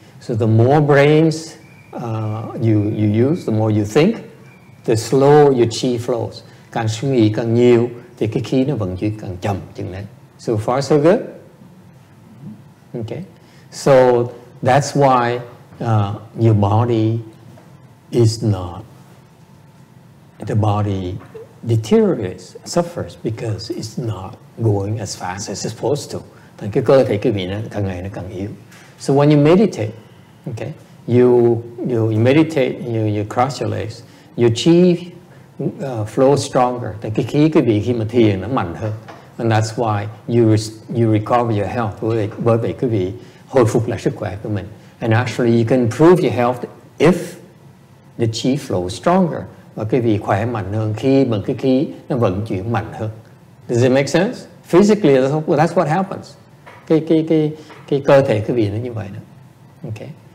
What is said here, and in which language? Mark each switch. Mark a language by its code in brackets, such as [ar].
[en] So the more brains you use, the more you think, the slower your chi flows. [vi] Càng suy nghĩ càng nhiều thì cái khí nó vận chuyển càng chậm chừng đấy. [en] So far so good. Okay. So that's why your body is not the body deteriorates, suffers because it's not going as fast as it's supposed to. [vi] Thành cái cơ thể quý vị nó càng ngày nó càng yếu. [en] So when you meditate, okay, you meditate, you cross your legs, your chi flow stronger. [vi] Thành cái khí quý vị khi mà thiền nó mạnh hơn. [en] And that's why you recover your health. [vi] Bởi vậy quý vị hồi phục lại sức khỏe của mình. [en] And actually you can improve your health if the chi flow stronger. [vi] Và quý vị khỏe mạnh hơn khi bằng cái khí nó vận chuyển mạnh hơn. [en] Does it make sense? Physically, that's what happens. [vi] Cái cơ thể quý vị nó như vậy đó. Okay.